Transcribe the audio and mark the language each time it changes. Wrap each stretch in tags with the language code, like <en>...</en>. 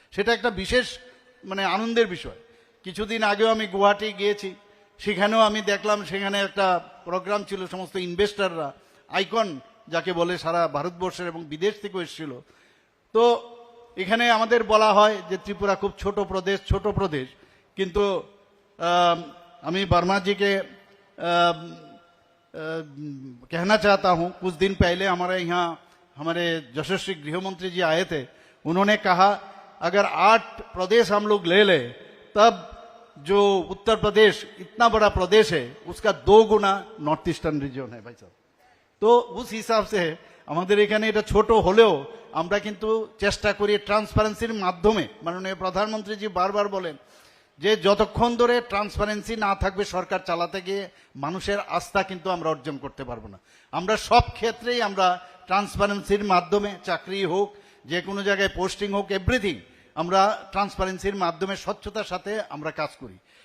<bn>সেটা একটা বিশেষ মানে আনন্দের বিষয়। কিছুদিন আগেও আমি গুয়াহাটি গিয়েছি, সেখানেও আমি দেখলাম সেখানে একটা প্রোগ্রাম ছিল, সমস্ত ইনভেস্টাররা আইকন যাকে বলে সারা ভারতবর্ষের এবং বিদেশ থেকেও এসেছিল। তো এখানে আমাদের বলা হয় যে ত্রিপুরা খুব ছোট প্রদেশ, কিন্তু</bn> <hi>अमी वर्मा जी के कहना चाहता हूं, कुछ दिन पहले हमारे यहाँ हमारे यशस्वी गृह मंत्री जी आए थे। उन्होंने कहा अगर 8 प्रदेश हम लोग ले ले तब जो उत्तर प्रदेश इतना बड़ा प्रदेश है उसका 2 गुना नॉर्थ ईस्टार्न रीजन है भाई साहब। तो उस हिसाब से</hi> <bn>আমাদের এখানে এটা ছোট হলেও আমরা কিন্তু চেষ্টা করি ট্রান্সপারেন্সির মাধ্যমে। মাননীয় প্রধানমন্ত্রীজি বারবার বলেন যে যতক্ষণ ধরে ট্রান্সপারেন্সি না থাকবে সরকার চালাতে গিয়ে মানুষের আস্থা কিন্তু আমরা অর্জন করতে পারবো না। আমরা সব ক্ষেত্রেই আমরা ট্রান্সপারেন্সির মাধ্যমে, চাকরি হোক, যে কোনো জায়গায় পোস্টিং হোক, এভরিথিং আমরা ট্রান্সপারেন্সির মাধ্যমে স্বচ্ছতার সাথে আমরা কাজ করি।</bn>